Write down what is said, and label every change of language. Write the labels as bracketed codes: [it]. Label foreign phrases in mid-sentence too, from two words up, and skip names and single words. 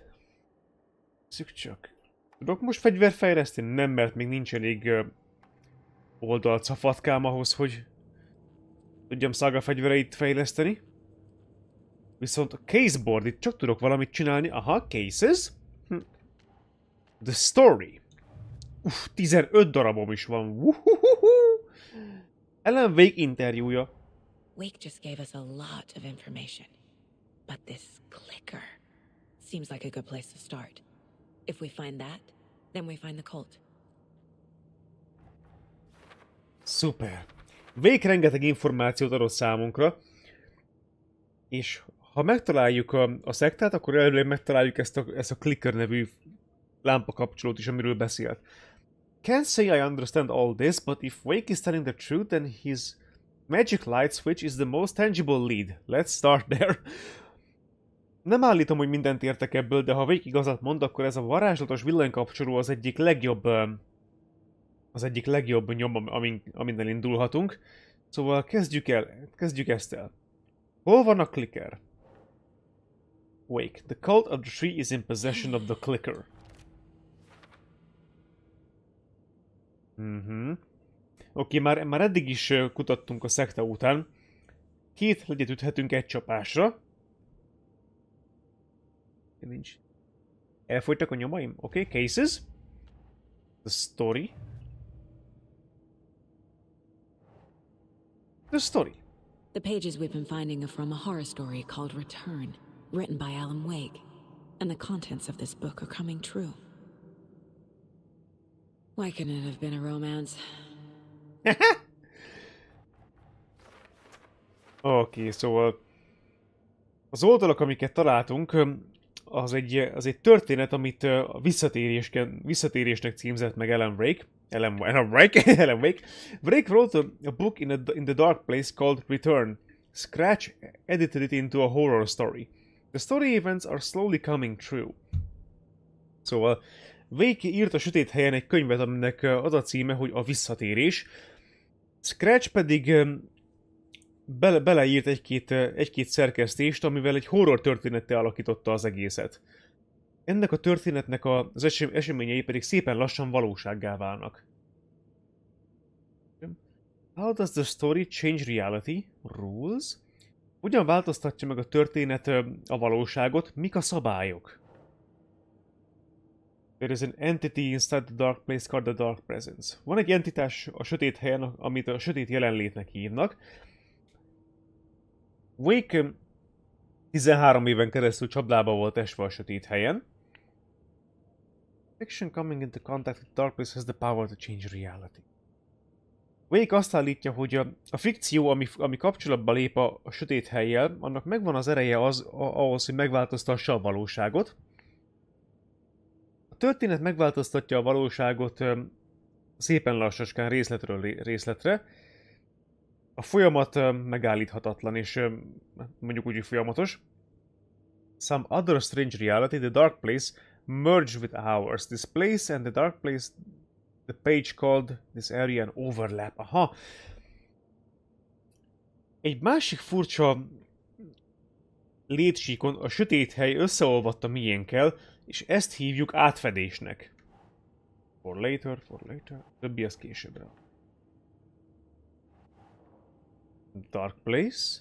[hu] Szük csak. Tudok most fegyvert fejleszteni? Nem, mert még nincs elég oldalcafatkám ahhoz, hogy tudjam Saga fegyvereit fejleszteni. Viszont a caseboard, itt csak tudok valamit csinálni. [en] Aha, cases. The story. [hu] 15 darabom is van. Ellen Wake interjúja. [en] Wake just gave us a lot of information. But this clicker seems like a good place to start. If we find that, then we find the cult. [hu] Szuper. Wake rengeteg információt adott számunkra, és ha megtaláljuk a szektát, akkor előre megtaláljuk ezt a clicker nevű lámpakapcsolót is, amiről beszélt. [en] Can't say I understand all this, but if Wake is telling the truth, then his magic light switch is the most tangible lead. Let's start there. [hu] Nem állítom, hogy mindent értek ebből, de ha Wake igazat mond, akkor ez a varázslatos villanykapcsoló az egyik legjobb nyom, amin elindulhatunk. Szóval kezdjük ezt el. Hol van a clicker? Wake. [en] The cult of the tree is in possession of the clicker. [hu] Oké, már eddig is kutattunk a szekta után. 2 legyet üthetünk egy csapásra. Nincs. Elfogytak a nyomaim? Oké, [en] cases. The story. The story. The pages we've been finding are from a horror story called Return, written by Alan Wake. And the contents of this book are coming true. Why couldn't it have been a romance? [hu] Oké, szóval az oldalak, amiket találtunk, az egy történet, amit a visszatérésnek címzett meg Alan Wake. [en] Wake wrote a book in the dark place called Return. Scratch edited it into a horror story. The story events are slowly coming true. [hu] Szóval Wake írt a Sötét Helyen egy könyvet, aminek az a címe, hogy a visszatérés. Scratch pedig beleírt egy-két szerkesztést, amivel egy horror történettel alakította az egészet. Ennek a történetnek az eseményei pedig szépen lassan valósággá válnak. [en] How does the story change reality? Rules? [hu] Hogyan változtatja meg a történet a valóságot? Mik a szabályok? [en] There is an entity inside the dark place called the dark presence. [hu] Van egy entitás a sötét helyen, amit a sötét jelenlétnek hívnak. Wake 13 éven keresztül csapdába volt esve a sötét helyen. [en] Fiction coming into contact with dark place has the power to change reality. [hu] Wake azt állítja, hogy a fikció, ami kapcsolatba lép a sötét hellyel, annak megvan az ereje ahhoz, hogy megváltoztassa a valóságot. A történet megváltoztatja a valóságot szépen lassaskán részletről részletre. A folyamat megállíthatatlan, és mondjuk úgy, hogy folyamatos. [en] Some other strange reality, the dark place, merged with ours. This place and the dark place, the page called this area an overlap. Aha. [hu] Egy másik furcsa létsíkon a sötét hely összeolvadt a miénkkel, és ezt hívjuk átfedésnek. [en] For later. [hu] Többi az későbbre. [en] Dark place.